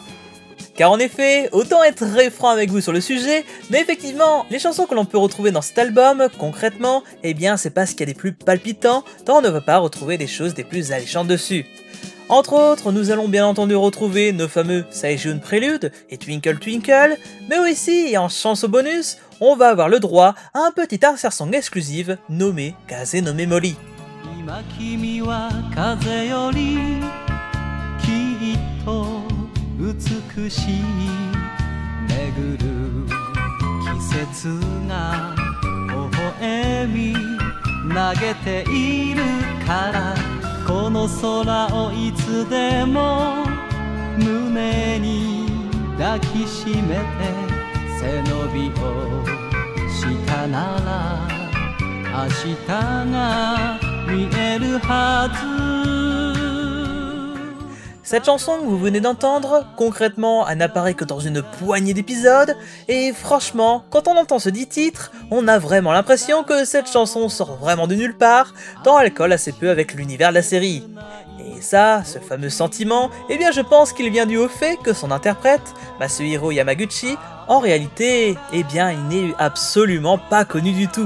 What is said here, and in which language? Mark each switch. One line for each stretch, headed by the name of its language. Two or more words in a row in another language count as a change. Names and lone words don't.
French: Car en effet, autant être très franc avec vous sur le sujet, mais effectivement, les chansons que l'on peut retrouver dans cet album, concrètement, eh bien c'est pas ce qu'il y a des plus palpitants, tant on ne va pas retrouver des choses des plus alléchantes dessus. Entre autres, nous allons bien entendu retrouver nos fameux Sejun Prelude et Twinkle Twinkle, mais aussi, et en chanson bonus, on va avoir le droit à un petit
English: insert song
French: exclusive nommé Kaze no Memori.
Japanese: 美しい巡る季節が微笑み投げているからこの空をいつでも胸に抱きしめて背伸びをしたなら明日が見えるはず
French: Cette chanson que vous venez d'entendre, concrètement, elle n'apparaît que dans une poignée d'épisodes, et franchement, quand on entend ce dit titre, on a vraiment l'impression que cette chanson sort vraiment de nulle part, tant elle colle assez peu avec l'univers de la série. Et ça, ce fameux sentiment, eh bien je pense qu'il vient dû au fait que son interprète, Masuhiro Yamaguchi, en réalité, eh bien il n'est absolument pas connu du tout.